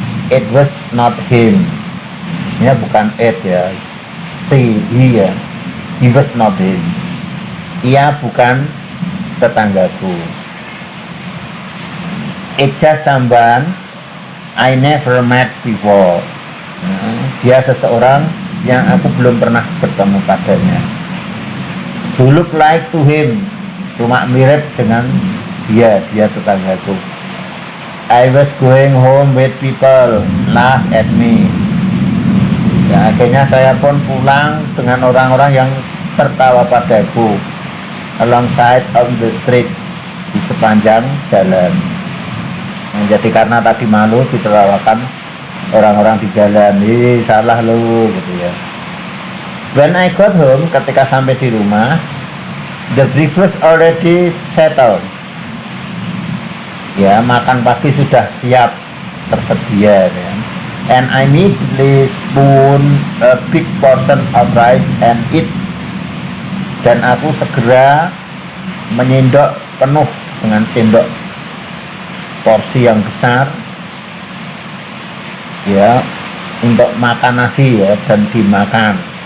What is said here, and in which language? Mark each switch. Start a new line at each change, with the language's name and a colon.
English: It was not him, ya bukan it ya, he ya, he was not him,
Indonesian: ia bukan tetanggaku.
English: It's just someone I never met before.
Indonesian: Dia seseorang yang aku belum pernah bertemu padanya.
English: To look like to him,
Indonesian: cuma mirip dengan dia tetanggaku.
English: I was going home with people laugh at me.
Indonesian: Ya, akhirnya saya pun pulang dengan orang-orang yang tertawa padaku
English: alongside of the street,
Indonesian: di sepanjang jalan. Nah, jadi karena tadi malu ditertawakan orang-orang di jalan, salah lu gitu ya.
English: When I got home,
Indonesian: ketika sampai di rumah,
English: the breakfast already settled.
Indonesian: Ya, makan pagi sudah siap tersedia ya.
English: And I immediately spoon a big portion of rice and eat.
Indonesian: Dan aku segera menyendok penuh dengan sendok porsi yang besar ya untuk makan nasi ya, dan dimakan.